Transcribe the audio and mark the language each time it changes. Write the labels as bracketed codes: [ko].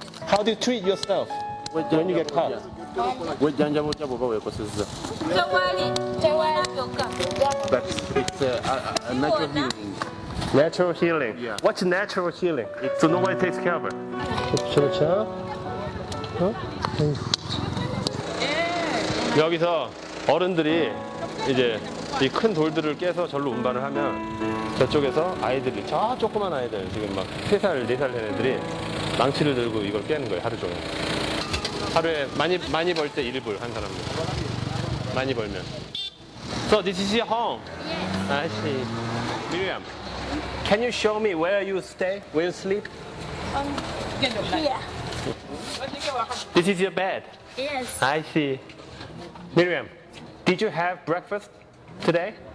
[en] How do you treat yourself when you get caught? But it's a natural healing. Natural healing. Yeah. What's natural healing? So nobody takes care of her. [ko] 그렇죠. 어? 여기서 어른들이 이제 이 큰 돌들을 깨서 절로 운반을 하면 저쪽에서 아이들이 저 조그만 아이들 지금 막 3살, 4살 된 애들이 망치를 들고 이걸 깨는 거예요 하루 종일. 하루에 많이 벌 때 1불 한 사람들. 많이 벌면. [en] So this is your home. Yes. I see. Miriam, can you show me where you stay, where you sleep? Here. This is your bed. Yes. I see. Miriam, did you have breakfast today?